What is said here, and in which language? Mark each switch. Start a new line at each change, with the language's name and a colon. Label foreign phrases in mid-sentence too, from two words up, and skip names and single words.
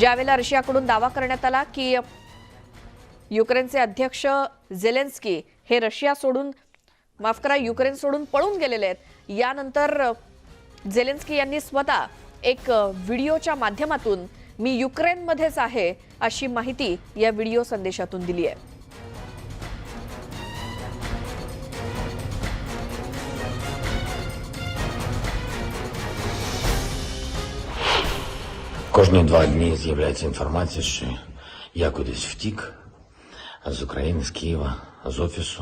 Marathi: ज्यावेळेला रशियाकडून दावा करण्यात आला की युक्रेनचे अध्यक्ष झेलेन्स्की हे युक्रेन सोडून पळून गेलेले आहेत। यानंतर झेलेन्स्की यांनी स्वतः एक व्हिडिओच्या माध्यमातून मी युक्रेनमध्येच आहे अशी माहिती या व्हिडिओ संदेशातून दिली आहे।
Ukrainian: Кожні 2 дні з'являється інформація, що я кудись втік з України, з Києва, з офісу.